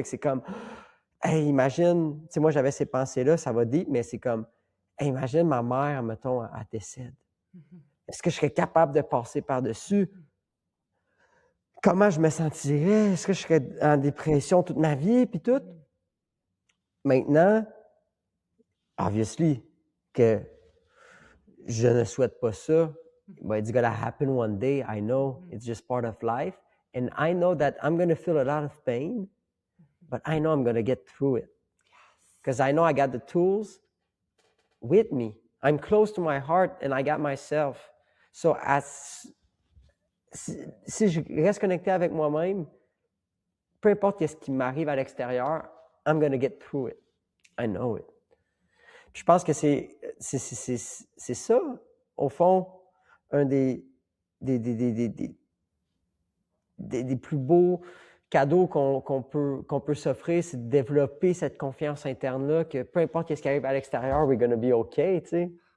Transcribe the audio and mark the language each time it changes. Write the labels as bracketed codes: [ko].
[fr] Fait que c'est comme, hey, imagine, tu sais, moi, j'avais ces pensées-là, ça va deep, mais c'est comme, hey, imagine ma mère, mettons, elle décède. Est-ce que je serais capable de passer par-dessus? Comment je me sentirais? Est-ce que je serais en dépression toute ma vie, puis tout? Maintenant, obviously, que je ne souhaite pas ça, [en] but it's gonna happen one day. I know it's just part of life. And I know that I'm gonna feel a lot of pain, but I know I'm gonna get through it. Because I know I got the tools with me. I'm close to my heart and I got myself. [fr] So si je reste connecté avec moi-même, peu importe ce qui m'arrive à l'extérieur, [en] I'm gonna get through it. I know it. [fr] Puis je pense que c'est ça, au fond, un des plus beaux cadeaux qu'on peut s'offrir, c'est de développer cette confiance interne-là, que peu importe ce qui arrive à l'extérieur, [en] we're gonna be okay, [fr] tu sais.